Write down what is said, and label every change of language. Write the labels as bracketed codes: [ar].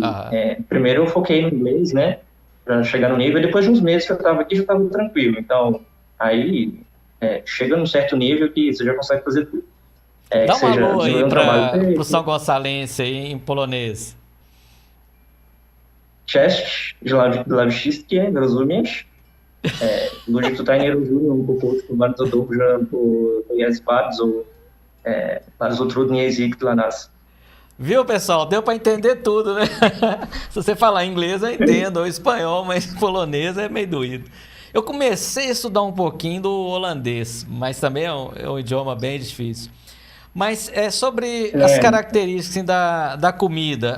[pt] Aham. primeiro eu foquei no inglês, né? Para chegar no nível. Depois de uns meses que eu estava aqui, já estava tranquilo. Então, aí chega num certo nível que você já consegue fazer tudo. Que Dá um seja alô aí desenvolver um trabalho pro feito. São Gonçalense aí em polonês. [pl] Cześć, dla wszystkich, rozumiesz? Ludzie tutaj nie rozumią po polsku bardzo dobrze, bo to jest bardzo trudny język dla nas. [pt] Viu, pessoal? Deu pra entender tudo, né? Se você falar inglês, eu entendo, ou espanhol, mas polonês é meio doído. Eu comecei a estudar um pouquinho do holandês, mas também é um idioma bem difícil. Mas é sobre as características assim, da comida.